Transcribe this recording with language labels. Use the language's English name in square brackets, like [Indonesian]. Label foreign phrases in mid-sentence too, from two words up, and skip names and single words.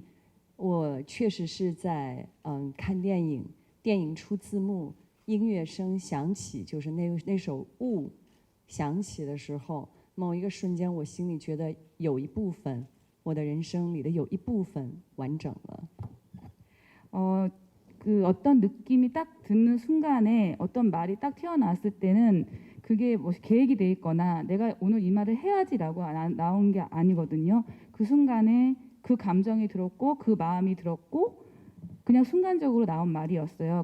[Chinese] 我确实是在看电影，电影出字幕，音乐声响起，就是那首《雾》响起的时候，某一个瞬间，我心里觉得有一部分，我的人生里的有一部分完整了。 [Korean] 그 어떤 느낌이 딱 드는 순간에 어떤 말이 딱 튀어나왔을 때는 그게 뭐 계획이 돼 있거나 내가 오늘 이 말을 해야지라고 나온 게 아니거든요. 그 순간에 그 감정이 들었고 그 마음이 들었고 그냥 순간적으로 나온 말이었어요.